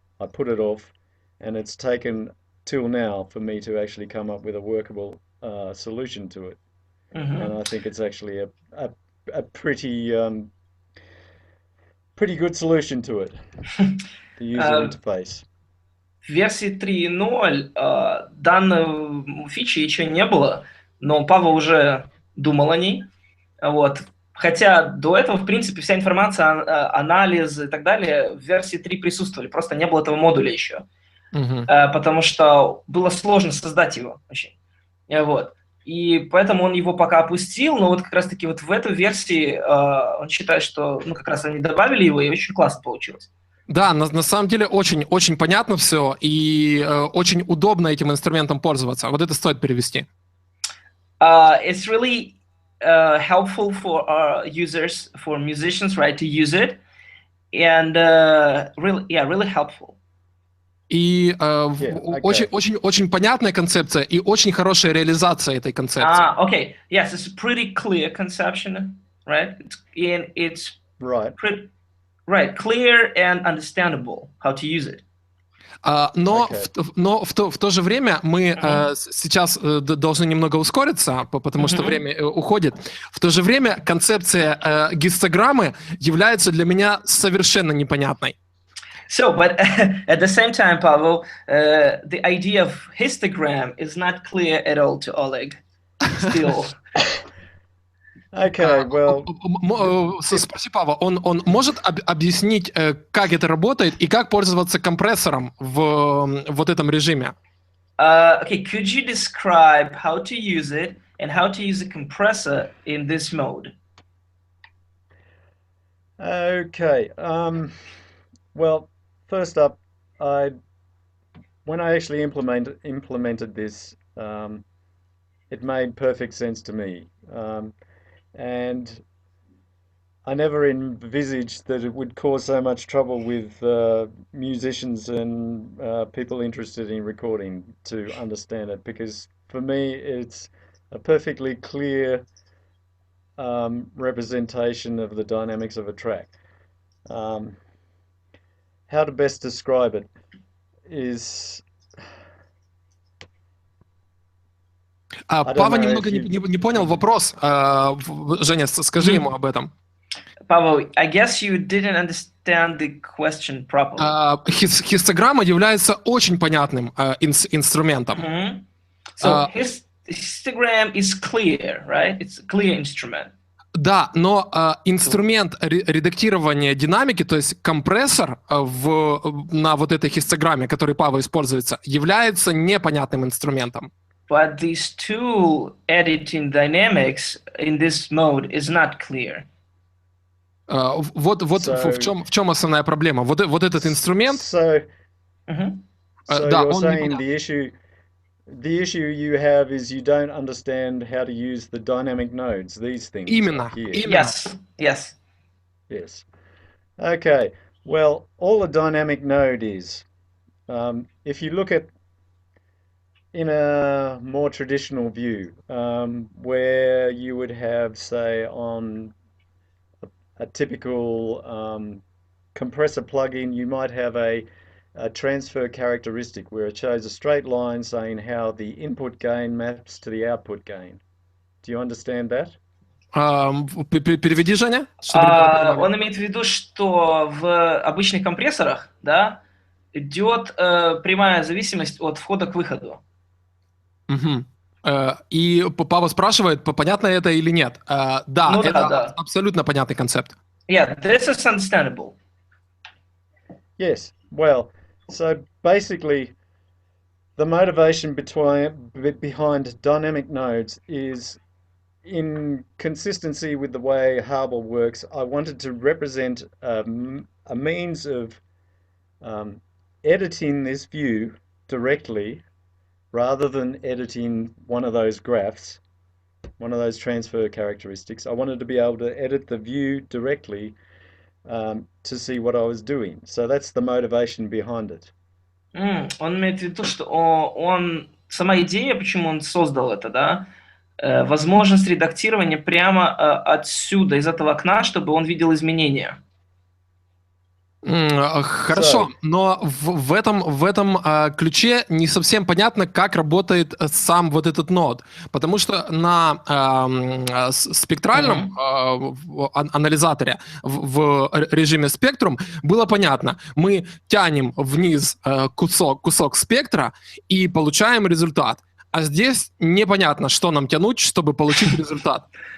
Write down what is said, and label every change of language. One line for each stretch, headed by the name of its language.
English: I put it off, and it's taken till now for me to actually come up with a workable solution to it. And I think it's actually a pretty good solution to it, the user interface.
Russian: В версии 3.0 данной фичи еще не было, но Паво уже думал о ней. Вот. Хотя до этого, в принципе, вся информация, анализ и так далее в версии 3 присутствовали, просто не было этого модуля еще. Потому что было сложно создать его очень. Вот. И поэтому он его пока опустил, но вот как раз-таки вот в этой версии он считает, что как раз они добавили его, и очень классно получилось. Да, на самом деле очень понятно все, и очень удобно этим инструментом пользоваться. Вот это стоит перевести.
English: It's really helpful for our users, for musicians, right, to use it, and really helpful.
Russian: И очень понятная концепция и очень хорошая реализация этой концепции.
English: Okay. Yes, it's a pretty clear conception, right? It's right. Right, clear and understandable how to use it.
Russian: Но в то же время мы сейчас должны немного ускориться, потому что время уходит. В то же время концепция гистограммы является для меня совершенно непонятной.
English: So, but at the same time, Paavo, the idea of histogram is not clear at all to Oleg. Still. Okay, well.
Russian: Спроси Паavo, он может объяснить, как это работает и как пользоваться компрессором в вот этом режиме?
English: Okay, could you describe how to use it and how to use a compressor in this mode? Okay. Well, first up, when I actually implemented this, it made perfect sense to me, and I never envisaged that it would cause so much trouble with musicians and people interested in recording to understand it, because for me it's a perfectly clear representation of the dynamics of a track. How to best describe it is...
Russian: Паavo немного не понял вопрос. Женя, скажи ему об этом.
English: Paavo, I guess you didn't understand the question properly.
Russian: Хистограмма является очень понятным инструментом.
English: So histogram is clear, right? It's a clear instrument.
Russian: Да, но инструмент редактирования динамики, то есть компрессор на вот этой хистограмме, который Paavo используется, является непонятным инструментом.
English: But this tool editing dynamics in this mode is not clear.
Russian: Вот в чем основная проблема. Вот этот инструмент.
English: So
Russian: да,
English: you're
Russian: он
English: saying the issue you have is you don't understand how to use the dynamic nodes, these things.
Russian: Именно.
English: Yes. Okay. Well, all a dynamic node is, if you look at in a more traditional view, where you would have, say, on a typical compressor plugin, you might have a transfer characteristic where it shows a straight line saying how the input gain maps to the output gain. Do you understand that?
Russian: Переведи, Женя. Он имеет в виду, что в обычных компрессорах, да, идет прямая зависимость от входа к выходу. И Paavo спрашивает, понятно это или нет. Да, это абсолютно понятный концепт.
English: Yeah, this is understandable. Yes. Well, so basically, the motivation behind dynamic nodes is in consistency with the way Har-Bal works. I wanted to represent a means of editing this view directly rather than editing one of those graphs, one of those transfer characteristics, I wanted to be able to edit the view directly to see what I was doing. So that's the motivation behind it.
Russian: Он имеет в виду, что сама идея, почему он создал это, да, возможность редактирования прямо отсюда, из этого окна, чтобы он видел изменения. Хорошо, но в этом ключе не совсем понятно, как работает сам вот этот нод, потому что на спектральном анализаторе в режиме спектрум было понятно, мы тянем вниз кусок спектра и получаем результат, а здесь непонятно, что нам тянуть, чтобы получить результат.